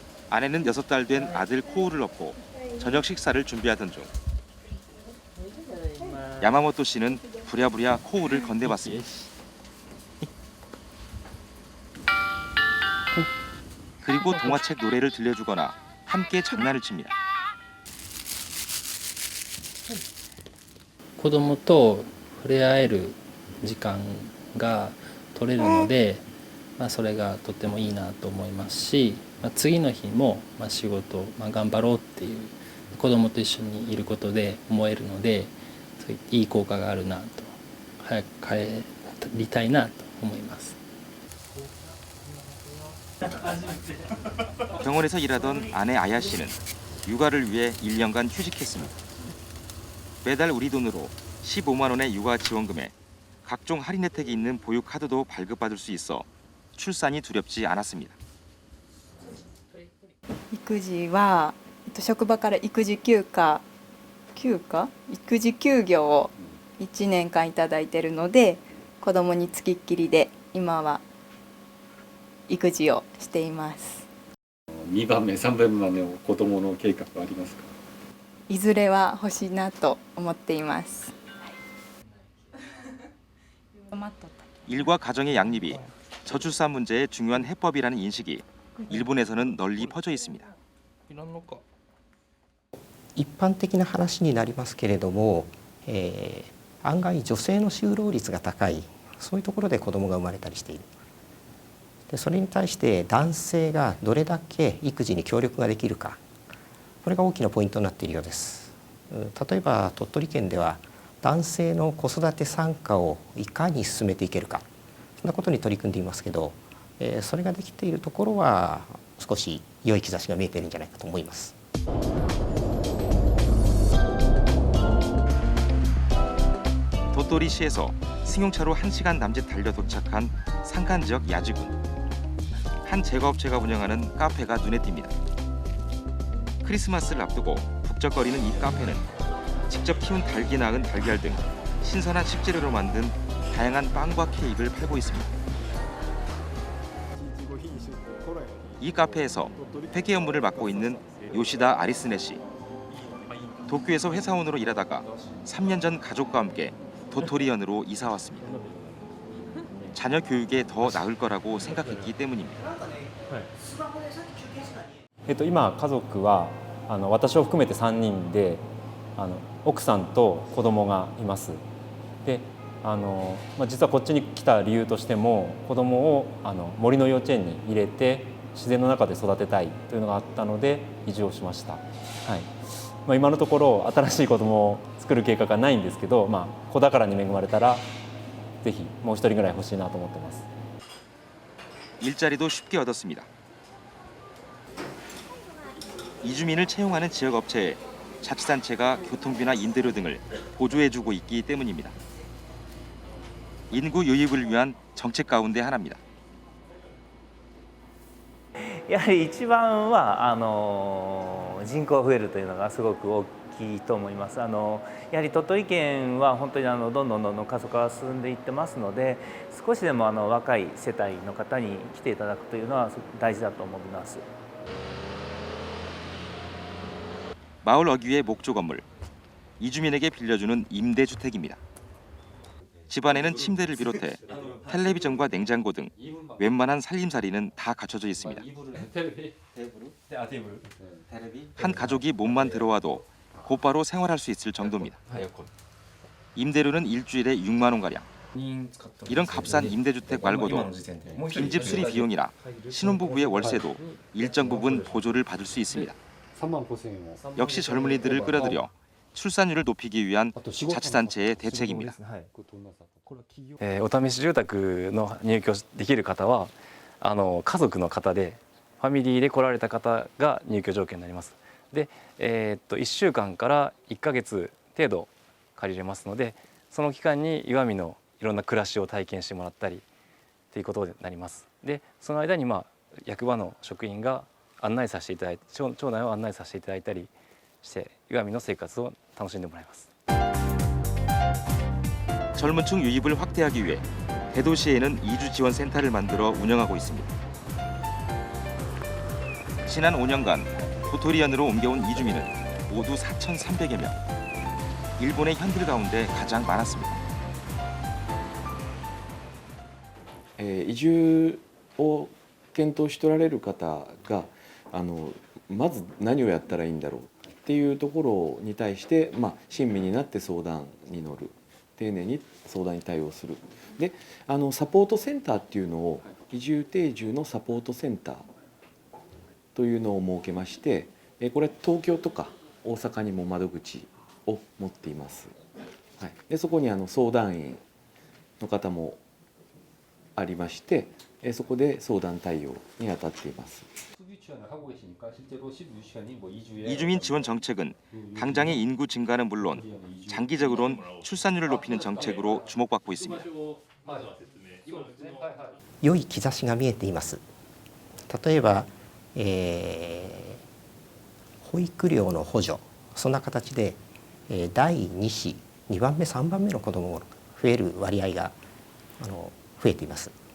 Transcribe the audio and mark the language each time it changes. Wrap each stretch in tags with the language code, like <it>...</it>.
<ko>아내는 6달 된 아들 코우를 업고 저녁 식사를 준비하던 중 야마모토 씨는 부랴부랴 코우를 건네봤습니다. 그리고 동화책 노래를 들려주거나 함께 장난을 칩니다.</ko> <ja>子供と触れ合える時間が取れるので、それがとてもいいなと思いますし、次の日も仕事、頑張ろうっていう子供と一緒にいることで思えるので、そういい効果があるなと、早く帰りたいなと思います。</ja> <ko>병원에서 일하던 아내 아야 씨는 육아를 위해 1년간 휴직했습니다. 매달 우리 돈으로 15만 원의 육아 지원금에 각종 할인 혜택이 있는 보육 카드도 발급받을 수 있어 출산이 두렵지 않았습니다.</ko> <ja>育児は職場から育児休業を1年間いただいているので、子供につきっきりで今は育児をしています。 2番目、3番目の子供の計画はありますか？いずれは欲しいなと思っています。</ja> <ko>일과 가정의 양립이 저출산 문제의 중요한 해법이라는 인식이 일본에서는 널리 퍼져 있습니다.</ko> <ja>一般的な話になりますけれども、案外女性の就労率が高い、そういうところで子どもが生まれたりしている。でそれに対して男性がどれだけ育児に協力ができるか、これが大きなポイントになっているようです。例えば鳥取県では男性の子育て参加をいかに進めていけるか、そんなことに取り組んでいますけど、それができているところは少し良い兆しが見えているんじゃないかと思います。</ja> <ko>도토리시에서 승용차로 1시간 남짓 달려 도착한 산간 지역 야지군. 한 제과업체가 운영하는 카페가 눈에 띕니다. 크리스마스를 앞두고 북적거리는 이 카페는 직접 키운 닭이 낳은 달걀 등 신선한 식재료로 만든 다양한 빵과 케이크를 팔고 있습니다. 이 카페에서 회계 업무를 맡고 있는 요시다 아리스네 씨. 도쿄에서 회사원으로 일하다가 3년 전 가족과 함께 도토리현으로 이사 왔습니다. 자녀 교육에 더 나을 거라고 생각했기 때문입니다.</ko> <ja>今家族は私を含めて3人で奥さんと子供がいます。で実はこっちに来た理由としても子供を森の幼稚園に入れて自然の中で育てたいというのがあったので移住をしました。はい。今のところ新しい子供を作る計画はないんですけど、子宝に恵まれたらぜひもう一人ぐらい欲しいなと思ってます。</ja> <ko>일자리도 쉽게 얻었습니다. 이주민을 채용하는 지역 업체에 자치단체가 교통비나 임대료 등을 보조해주고 있기 때문입니다. 인구 유입을 위한 정책 가운데 하나입니다.</ko> <ja>やはり一番は人口が増えるというのがすごく大きいと思います。やはり鳥取県は本当にどんどん過疎化が進んでいってますので、少しでも若い世帯の方に来ていただくというのは大事だと思います。</ja> <ko>마을 어귀의 목조 건물. 이주민에게 빌려주는 임대주택입니다. 집안에는 침대를 비롯해 텔레비전과 냉장고 등 웬만한 살림살이는 다 갖춰져 있습니다. 한 가족이 몸만 들어와도 곧바로 생활할 수 있을 정도입니다. 임대료는 일주일에 6만 원가량. 이런 값싼 임대주택 말고도 빈집 수리 비용이나 신혼부부의 월세도 일정 부분 보조를 받을 수 있습니다. 역시 젊은이들을 끌어들여 출산율을 높이기 위한 자치단체의 대책입니다.</ko> <ja>お試し住宅の入居できる方は家族の方でファミリーで来られた方が入居条件になります。で、1週間から1ヶ月程度借りれますので、その期間に岩見のいろんな暮らしを体験してもらったりということになります。で、その間に役場の職員が案内させていただいて、町内を案内させていただいたりして岩見の生活を楽しんでもらいます。</ja> <ko>젊은 층 유입을 확대하기 위해 대도시에는 이주지원센터를 만들어 운영하고 있습니다. 지난 5년간 도토리현으로 옮겨온 이주민은 모두 4,300여 명. 일본의 현들 가운데 가장 많았습니다.</ko> <ja>移住を検討しておられる方がまず何をやったらいいんだろうっていうところに対して、親身になって相談に乗る、丁寧に相談に対応する。で、サポートセンターっていうのを移住定住のサポートセンターというのを設けまして、これ東京とか大阪にも窓口を持っています。はい、でそこに相談員の方もありまして、そこで相談対応に当たっています。</ja> <ko>이주민 지원 정책은 당장의 인구 증가는 물론 장기적으로는 출산율을 높이는 정책으로 주목받고 있습니다.</ko> <ja>良い兆しが見えています。例えば、保育料の補助、そんな形で、第2子、2番目、3番目の子どもが増える割合が増えています。</ja>